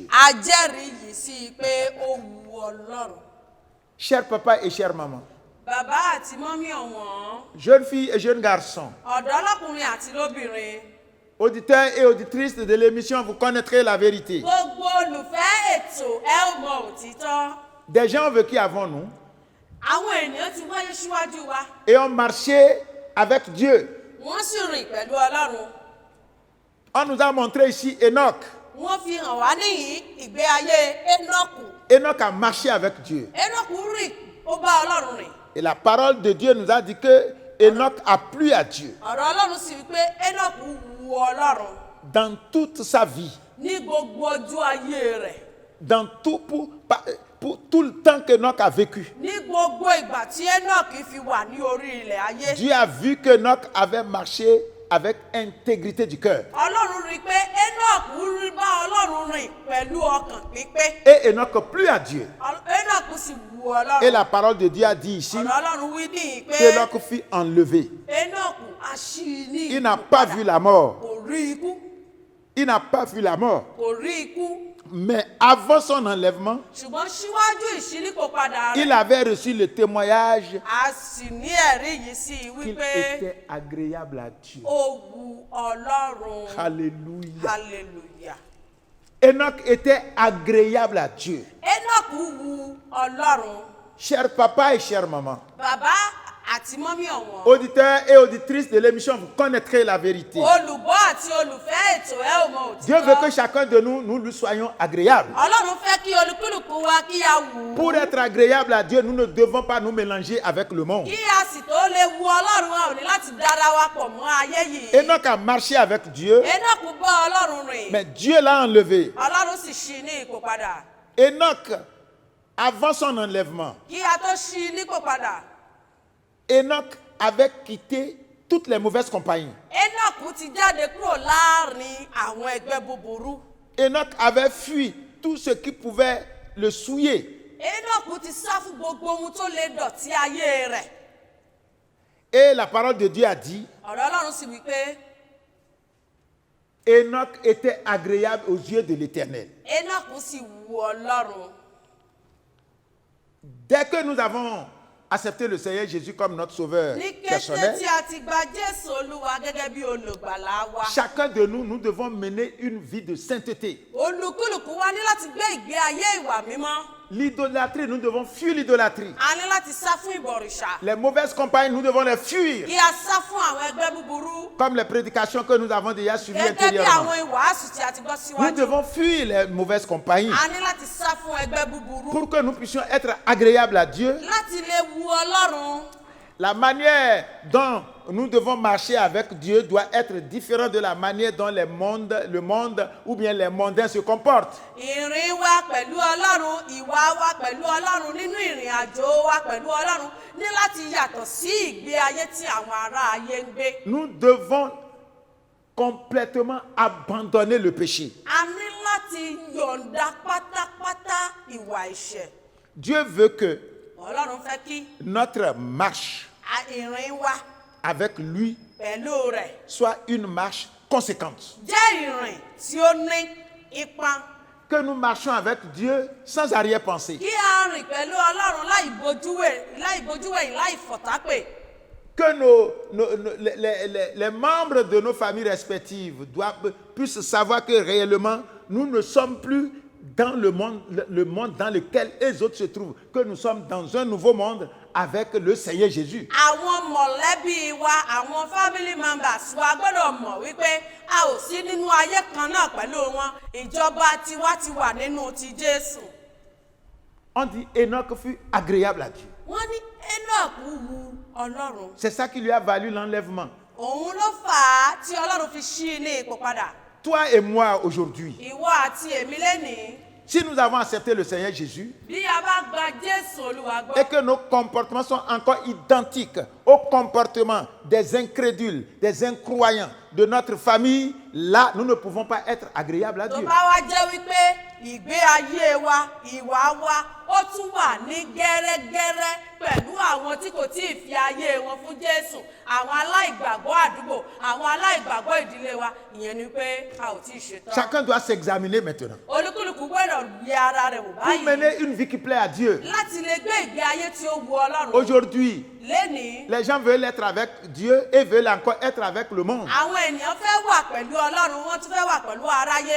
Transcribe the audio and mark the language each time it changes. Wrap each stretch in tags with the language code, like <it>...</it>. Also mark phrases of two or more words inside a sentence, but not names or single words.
<yo>a jẹ́rìí yìí sí i pé ó wu Ọlọ́run.</yo> <fr>Cher papa et chère maman,</fr> <yo>Bàbá àti mọ́mí ọ̀wọ́n,</yo> <fr>jeunes filles et jeunes garçons,</fr> <yo>ọ̀dọ́ lọ́kùnrin àti lóbìnrin,</yo> <fr>auditeurs et auditrices de l'émission, vous connaîtrez la vérité.</fr> <yo>gbogbo olùfẹ́ ètò ẹ ó mọ òtítọ́.</yo> <fr>Des gens ont vécu avant nous</fr> <yo>Àwọn ènìyàn ti wáyé síwájú wa,</yo> <fr>et ont marché avec Dieu.</fr> <yo>wọ́n sì rìn pẹ̀lú Ọlọ́run.</yo> <fr>On nous a montré ici Enoch.</fr> <yo>Wọ́n fi hàn wá níyìí ìgbé ayé Énọ́kù.</yo> <fr>Enoch a marché avec Dieu.</fr> <yo>Énọ́kù rìn, ó bá Ọlọ́run rìn.</yo> <fr>Et la parole de Dieu nous a dit que Enoch a plu à Dieu</fr> <yo>Ọ̀rọ̀ Ọlọ́run sì wí pé Énọ́kù wu Ọlọ́run</yo> <fr>dans toute sa vie,</fr> <yo>ní gbogbo ọjọ́ ayé rẹ̀.</yo> <fr>dans tout, pour tout le temps qu'Enoch a vécu.</fr> <yo>Ní gbogbo ìgbà tí Énọ́kù fi wà ní orí ilẹ̀ ayé.</yo> <fr>Dieu a vu qu'Enoch avait marché avec intégrité du cœur.</fr> <yo>Ọlọ́run rí i pé Énọ́kù rí bá Ọlọ́run rìn pẹ̀lú ọkàn pípé.</yo> <fr>Et Enoch plut à Dieu.</fr> <yo>Énọ́kù sì wu</yo> <fr>Et</fr> <yo>Ọlọ́run.</yo> <fr>la parole de Dieu a dit ici</fr> <yo>Ọ̀rọ̀ Ọlọ́run wí níyìí pé</yo> <fr>qu'Enoch fut enlevé.</fr> <yo>Énọ́kù a ṣí i ní</yo> <fr>Il n'a</fr> <yo>ipò</yo> <fr>pas</fr> <yo>padà.</yo> <fr>vu la mort.</fr> <yo>Kò rí ikú.</yo> <fr>Il n'a pas vu la mort.</fr> <yo>Kò rí ikú.</yo> <fr>Mais avant son enlèvement,</fr> <yo>ṣùgbọ́n síwájú ìṣínípòpadà</yo> <fr>il</fr> <yo>rẹ̀</yo> <fr>avait reçu le témoignage</fr> <yo>a sì ní ẹ̀rí yìí sí i</yo> <fr>qu'il</fr> <yo>wípé</yo> <fr>était agréable à Dieu.</fr> <yo>ó wu Ọlọ́run.</yo> <fr>Alléluia.</fr> <yo>Hallelujah.</yo> <fr>Enoch était agréable à Dieu.</fr> <yo>Enoch wu Ọlọ́run.</yo> <fr>Cher papa et chère maman,</fr> <yo>Bàbá àti mọ́mí ọ̀wọ́n.</yo> <fr>auditeurs et auditrices de l'émission, vous connaîtrez la vérité.</fr> <yo>Olùgbọ́ àti olùfẹ́ ètò ẹ ò mọ</yo> <fr>Dieu veut que</fr> <yo>òtítọ́.</yo> <fr>chacun de nous lui soyons agréables.</fr> <yo>Ọlọ́run fẹ́ kí olúkúlùkù wa kí a wù ú.</yo> <fr>Pour être agréable à Dieu, nous ne devons pas nous mélanger avec le monde.</fr> <yo>Kí a sì tó lè wu Ọlọ́run wa ò ní láti dára wa pọ̀ mọ́ ayé yìí.</yo> <fr>Enoch a marché avec Dieu,</fr> <yo>Enoch bá Ọlọ́run rìn.</yo> <fr>mais Dieu l'a enlevé.</fr> <yo>Ọlọ́run sì ṣí i ní ipò padà.</yo> <fr>Enoch, avant son enlèvement,</fr> <yo>Kí a tó ṣí i nípò padà.</yo> <fr>Enoch avait quitté toutes les mauvaises compagnies.</fr> <yo>Enoch ti jáde kúrò láàrin àwọn ẹgbẹ́ búburú.</yo> <fr>Enoch avait fui tout ce qui pouvait le souiller.</fr> <yo>Enoch ti sá fún gbogbo ohun tó lè dọ̀tí ayé rẹ̀.</yo> <fr>Et la parole de Dieu a dit,</fr> <yo>Ọ̀rọ̀ Ọlọ́run sì wí pé</yo> <fr>Enoch était agréable aux yeux de l'Éternel.</fr> <yo>Enoch sì wu Ọlọ́run.</yo> <fr>Dès que nous avons accepté le Seigneur Jésus comme notre sauveur</fr> <yo>Ní kété</yo> <fr>personnel,</fr> <yo>tí a ti gba Jésù Olúwa gẹ́gẹ́ bí olùgbàlà wa.</yo> <fr>chacun de nous, nous devons mener une vie de sainteté.</fr> <yo>Olúkúlùkù wa ní láti gbé ìgbé ayé ìwà mímọ́.</yo> <fr>L'idolâtrie, nous devons fuir l'idolâtrie.</fr> <yo>A ní láti sá fún ìbọ̀rìṣà.</yo> <fr>Les mauvaises compagnies, nous devons les fuir.</fr> <yo>Kí a sá fún àwọn ẹgbẹ́ búburú.</yo> <fr>Comme les prédications que nous avons déjà suivies</fr> <yo>Gẹ́gẹ́ bí</yo> <fr>antérieurement.</fr> <yo>àwọn ìwàásù tí a ti gbọ́</yo> <fr>Nous</fr> <yo>síwájú.</yo> <fr>devons fuir les mauvaises compagnies</fr> <yo>A ní láti sá fún ẹgbẹ́ búburú.</yo> <fr>pour que nous puissions être agréables à Dieu.</fr> <yo>Láti lè wu Ọlọ́run.</yo> <fr>La manière dont nous devons marcher avec Dieu doit être différente de la manière dont le monde ou bien les mondains se comportent.</fr> <yo>Ìrìn wa pẹ̀lú Ọlọ́run, ìwà wa pẹ̀lú Ọlọ́run nínú ìrìn àjò wa pẹ̀lú Ọlọ́run ní láti yàtọ̀ sí ìgbé ayé tí àwọn ará ayé ń gbé.</yo> <fr>Nous devons complètement abandonner le péché.</fr> <yo>A ní láti yọ̀ǹda pátápátá ìwà ẹ̀ṣẹ̀.</yo> <fr>Dieu veut que</fr> <yo>Ọlọ́run fẹ́ kí</yo> <fr>notre marche</fr> <yo>ìrìn wa</yo> <fr>avec lui</fr> <yo>pẹ̀lú rẹ̀</yo> <fr>soit une marche conséquente.</fr> <yo>jẹ́ ìrìn tí ó ní ipa.</yo> <fr>Que nous marchions avec Dieu sans arrière-pensée.</fr> <yo>Kí a rìn pẹ̀lú Ọlọ́run láì bójúwẹ̀yìn láì fọ̀tápè.</yo> <fr>Que les membres de nos familles respectives puissent savoir que réellement, nous ne sommes plus dans le monde dans lequel les autres se trouvent, que nous sommes dans un nouveau monde avec le Seigneur Jésus.</fr> <yo>Àwọn mọ̀lẹ́bí wa, àwọn</yo> <en>family members</en> <yo>wa gbọ́dọ̀ mọ̀ wípé a ò sí nínú ayé kan náà pẹ̀lú wọn. Ìjọba tiwa ti wà nínú ti Jésù.</yo> <fr>On dit Enoch fut agréable à Dieu.</fr> <yo>Wọ́n ní Enoch wu Ọlọ́run.</yo> <fr>C'est ça qui lui a valu l'enlèvement.</fr> <yo>Òun ló fà á tí Ọlọ́run fi ṣí i ní ipò padà.</yo> <fr>Toi et moi aujourd'hui,</fr> <yo>Ìwọ àti èmi lénìí.</yo> <fr>si nous avons accepté le Seigneur Jésus</fr> <yo>Bí a bá gba Jésù Olúwa</yo> <fr>et</fr> <yo>gbọ́.</yo> <fr>que nos comportements sont encore identiques au comportement des incrédules, des incroyants de notre famille, là, nous ne pouvons pas être agréables à</fr> <yo>Tó</yo> <fr>Dieu.</fr> <yo>bá wá jẹ́ wípé ìgbé ayé wa, ìwà wa, ó tún wà ní gẹ́rẹ́gẹ́rẹ́ pẹ̀lú àwọn tí kò tí ì fi ayé wọn fún Jésù, àwọn aláìgbàgbọ́ àdúgbò, àwọn aláìgbàgbọ́ ìdílé wa, ìyẹn ni pé a ò tí ì ṣetán.</yo> <fr>Chacun doit s'examiner maintenant.</fr> <yo>Olúkúlùkù gbọ́dọ̀ yẹ ara rẹ̀ wò</yo> <fr>Pour</fr> <yo>báyìí</yo> <fr>mener une vie qui plaît à Dieu.</fr> <yo>láti lè gbé ìgbé ayé tí ó wu Ọlọ́run.</yo> <fr>Aujourd'hui,</fr> <yo>Lénìí,</yo> <fr>les gens veulent être avec Dieu et veulent encore être avec le monde.</fr> <yo>àwọn ènìyàn fẹ́ wà pẹ̀lú Ọlọ́run, wọ́n tún fẹ́ wà pẹ̀lú aráyé.</yo>